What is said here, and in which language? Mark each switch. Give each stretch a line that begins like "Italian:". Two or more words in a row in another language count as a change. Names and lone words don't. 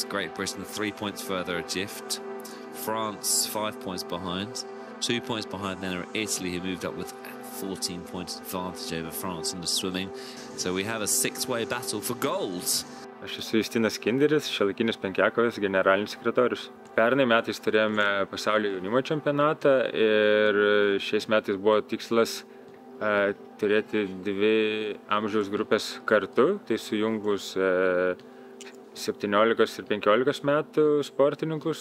English: Great Britain 3 points further adrift. France 5 points behind. 2 points behind then are Italy, who moved up with 14 points advantage over France in the swimming. So we have a six-way battle for gold.
Lithuanian: Aš esu Justinas Kinderis, šiuolaikinis penkiakovės generalinis sekretorius. Pernai metais turėjome pasaulio jaunimo čempionatą ir šiais metais buvo tikslas turėti dvi amžiaus grupės kartu, tai sujungus 17 ir 15 metų sportininkus.